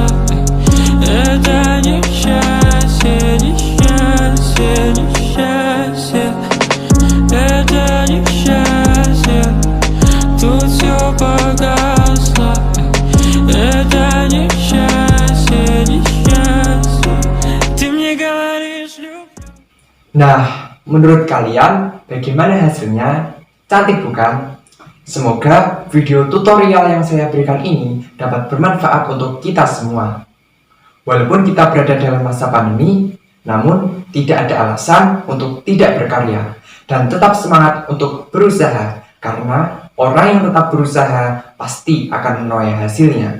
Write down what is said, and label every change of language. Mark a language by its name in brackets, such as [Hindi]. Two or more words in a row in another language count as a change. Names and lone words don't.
[Russian] Это несчастье, несчастье, несчастье. Это несчастье, тут все погасло. Это несчастье, несчастье. Ты мне говоришь, люблю. [Indonesian] Nah, menurut kalian bagaimana hasilnya? Cantik bukan? Semoga video tutorial yang saya berikan ini dapat bermanfaat untuk kita semua. Walaupun kita berada dalam masa pandemi, namun tidak ada alasan untuk tidak berkarya dan tetap semangat untuk berusaha, karena orang yang tetap berusaha pasti akan menuai hasilnya.